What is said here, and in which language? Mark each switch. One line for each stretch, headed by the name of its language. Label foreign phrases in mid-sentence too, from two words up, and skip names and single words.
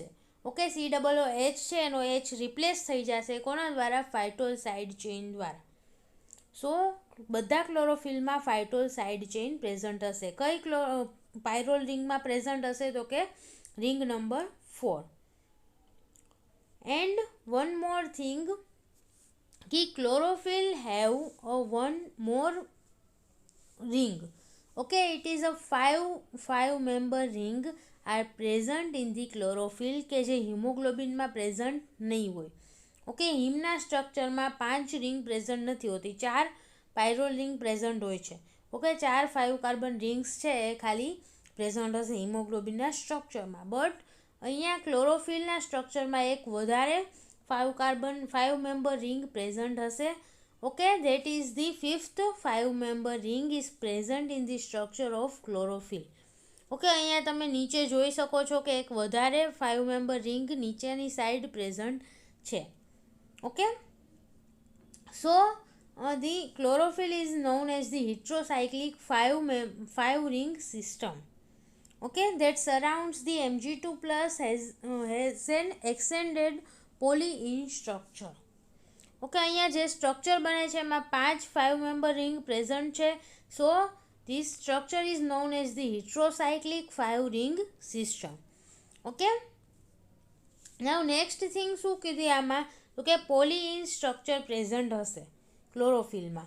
Gujarati: ઓકે, COOH છે એનો H રિપ્લેસ થઈ જશે કોના દ્વારા?
English: phytol side chain
Gujarati: દ્વારા. સો બધા ક્લોરોફિલમાં
English: phytol side chain
Gujarati: પ્રેઝન્ટ હશે. કઈ પાયરોલ રિંગમાં પ્રેઝન્ટ હશે તો કે
English: ring number
Gujarati: 4.
English: and one more thing कि chlorophyll have a one more ring. Okay, it is a five member ring are present in the chlorophyll
Gujarati: કે જે હિમોગ્લોબિનમાં પ્રેઝન્ટ નહીં હોય. ઓકે, હિમના સ્ટ્રક્ચરમાં 5 રિંગ પ્રેઝન્ટ નથી હોતી, 4
English: pyrrole ring
Gujarati: પ્રેઝન્ટ હોય છે. ઓકે, 4 5
English: carbon rings
Gujarati: છે એ ખાલી પ્રેઝન્ટ હશે હિમોગ્લોબિનના સ્ટ્રક્ચરમાં. બટ અહીંયા ક્લોરોફિલના સ્ટ્રક્ચરમાં એક વધારે 5
English: member ring
Gujarati: પ્રેઝન્ટ હશે.
English: Okay, that is the fifth 5 member ring is present in the structure of chlorophyll.
Gujarati: Okay, અહીંયા તમે નીચે જોઈ શકો છો કે એક વધારે
English: 5 member ring
Gujarati: નીચેની સાઈડ પ્રેઝન્ટ છે.
English: Okay, so the chlorophyll is known as the heterocyclic 5 ring system. Okay, that surrounds the Mg2 plus has an extended poly-in structure.
Gujarati: ઓકે, અહીંયા જે સ્ટ્રક્ચર બને છે એમાં 5
English: member ring
Gujarati: પ્રેઝન્ટ છે.
English: so this structure is known as the heterocyclic 5 ring system.
Gujarati: ઓકે,
English: now next thing
Gujarati: શું કીધી આમાં, તો કે
English: poly-in structure
Gujarati: પ્રેઝન્ટ હશે ક્લોરોફિલમાં.